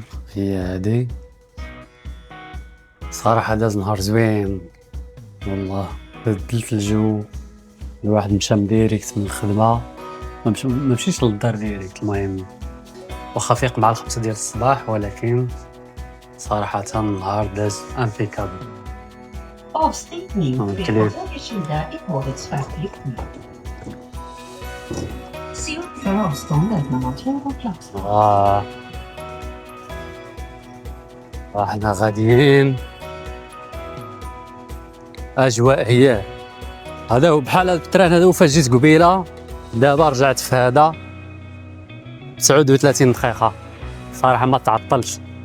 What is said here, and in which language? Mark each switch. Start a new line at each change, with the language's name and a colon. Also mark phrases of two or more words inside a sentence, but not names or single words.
Arabic: هي هادي صراحة داز نهار زوين والله، بدلت الجو. الواحد مشى ديريكت من الخدمة، ما مشيش للدار ديريكت. المهم واخا فيق مع 5 ديال الصباح، ولكن صراحة النهار داز امبيكابل.
Swedish: Avstigning vid högersida i tågets färdriktning. Se upp för avståndet mellan tåg och plattform.
Arabic: احنا غاديين اجواء هي هذا هو بحال هذا التران هذا. وفاش جيت قبيله دابا رجعت في هذا 39 دقيقه صراحه ما تعطلش.